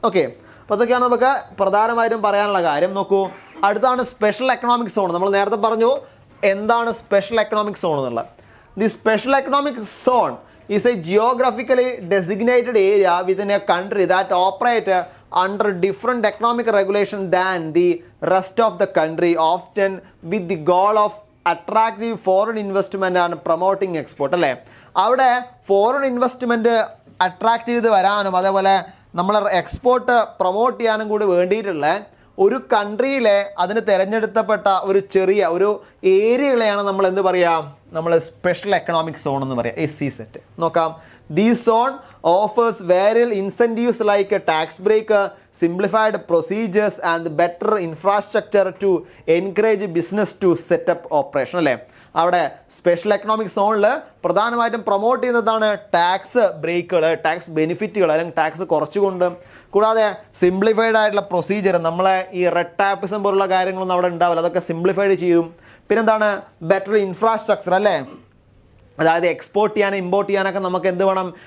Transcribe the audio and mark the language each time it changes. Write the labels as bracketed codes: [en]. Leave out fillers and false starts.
[ml] Okay, അപ്പോൾ അതൊക്കെയാണ് നമുക്ക് പ്രധാനമായിട്ടും പറയാനുള്ള കാര്യം. നോക്കൂ, അടുത്താണ് സ്പെഷ്യൽ എക്കണോമിക് സോൺ. നമ്മൾ നേരത്തെ പറഞ്ഞു എന്താണ് സ്പെഷ്യൽ എക്കണോമിക് സോൺ എന്നുള്ളത്. [en] The special economic zone is a geographically designated area within a country that operate under different economic regulation than the rest of the country, often with the goal of attracting foreign investment and promoting export അല്ലേ. [ml] അവിടെ foreign investment attract ചെയ്ത് വരാനും അതേപോലെ നമ്മൾ export promote ചെയ്യാനും കൂടി വേണ്ടിയിട്ടുള്ള ഒരു കൺട്രിയിലെ അതിന് തിരഞ്ഞെടുക്കപ്പെട്ട ഒരു ചെറിയ ഒരു ഏരിയകളെയാണ് നമ്മൾ എന്ത് പറയാം? നമ്മൾ സ്പെഷ്യൽ എക്കണോമിക് സോൺ എന്ന് പറയാം, SEZ. [en] നോക്കാം, This zone offers various incentives like a tax break, simplified procedures and better infrastructure to encourage business to set up operation അല്ലേ. [ml] അവിടെ സ്പെഷ്യൽ എക്കണോമിക് സോണിൽ പ്രധാനമായിട്ടും പ്രൊമോട്ട് ചെയ്യുന്നതാണ് ടാക്സ് ബ്രേക്കുകൾ, ടാക്സ് ബെനിഫിറ്റുകൾ അല്ലെങ്കിൽ ടാക്സ് കുറച്ചുകൊണ്ട്, കൂടാതെ സിംപ്ലിഫൈഡ് ആയിട്ടുള്ള പ്രൊസീജിയർ, നമ്മളെ ഈ റെഡ് ടാപ്പിസം പോലുള്ള കാര്യങ്ങളൊന്നും അവിടെ ഉണ്ടാവില്ല, അതൊക്കെ സിംപ്ലിഫൈഡ് ചെയ്യും. പിന്നെന്താണ്? ബെറ്റർ ഇൻഫ്രാസ്ട്രക്ചർ അല്ലേ. അതായത് എക്സ്പോർട്ട് ചെയ്യാനും ഇമ്പോർട്ട് ചെയ്യാനൊക്കെ നമുക്ക് എന്ത് വേണം?